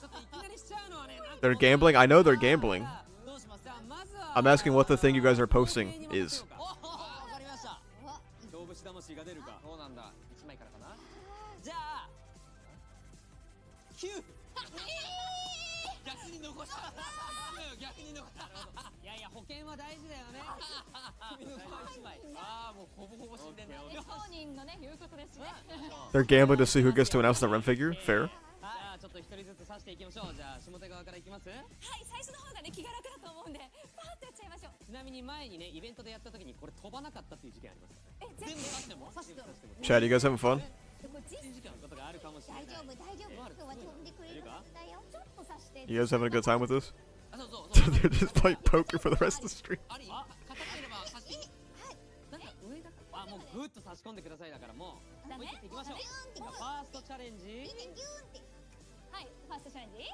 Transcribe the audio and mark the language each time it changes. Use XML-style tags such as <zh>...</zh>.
<ja>ちょっといきなりしちゃうのはね。</ja> <en>They're gambling. I know they're gambling.</en> <ja>どうします？じゃあまずは</ja> <en>I'm asking what the thing you guys are posting is.</en> <ja>わかりました。勝負師魂が出るか。そうなんだ。1枚からかな。じゃあ9。逆に残した。逆に残した。いやいや、保険は大事だよね。 1枚。ああ、もうほぼほぼ死んでんだ。当人のね言うことですね。</ja> <en>They're gambling to see who gets to announce the Rem figure. Fair.</en> <ja>じゃあちょっと一人ずつ刺していきましょう。じゃあ下手側からいきます。はい、最初の方がね気が楽だと思うんでパーッとやっちゃいましょう。ちなみに前にねイベントでやった時にこれ飛ばなかったっていう事件ありますからね。全部刺しても刺しても</ja> <en>Chad, you guys having fun?</en> <ja>こっち？事件のことがあるかもしれない。大丈夫大丈夫。今日は飛んでくれるはずだよ。ちょっと刺して。</ja> <en>You guys having a good time with this?</en> <ja>あ、そうそう。</ja> <en>They're just playing poker for the rest of the stream.</en> <ja>あり？硬ければ刺して。なんか上だから。あ、もうグッと差し込んでくださいだからもう。だね。いきましょう。ファーストチャレンジ。ギューンって。はい、ファーストチャレンジ。</ja>